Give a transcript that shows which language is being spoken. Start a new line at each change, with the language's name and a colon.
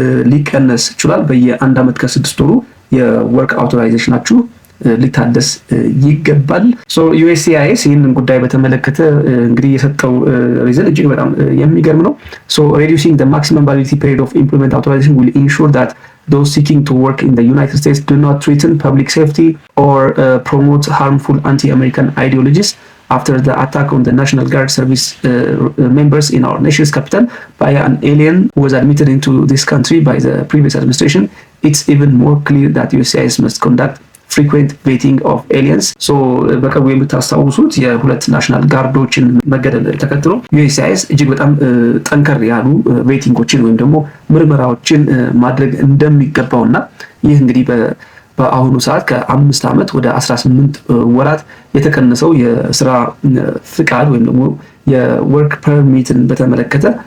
Amharic: ሊቀነስ ይችላል። በየ1 ዓመት ከ6 ወሩ የወርክ አውቶራይዜሽናችሁ ሊታደስ ይገባል። ዩኤስሲአይኤስ ይህንን ጉዳይ በተመለከተ እንግዲህ የሰጠው ሪዝን እጅግ በጣም የሚገርም ነው።
English: reducing the maximum validity period of employment authorization will ensure that those seeking to work in the United States do not threaten public safety or promote harmful anti-American ideologies. After the attack on the National Guard service members in our nation's capital by an alien who was admitted into this country by the previous administration, it's even more clear that USCIS must conduct frequent vetting of aliens.
Amharic: በቅርቡ የምታስታውሱት የሁለት ናሽናል ጋርዶችን መገደል ተከትሎ ዩኤስሲአይኤስ እጅግ በጣም ጠንከር ያሉ ቬቲንጎችን ወይም ደግሞ ምርመራዎችን ማድረግ እንደሚገባውና ይህ እንግዲህ በአሁኑ ሰዓት ከ5 ዓመት ወደ 18 ወራት የተቀነሰው የስራ ፍቃድ ወይም ደግሞ የወርክ ፐርሚትን በተመለከተ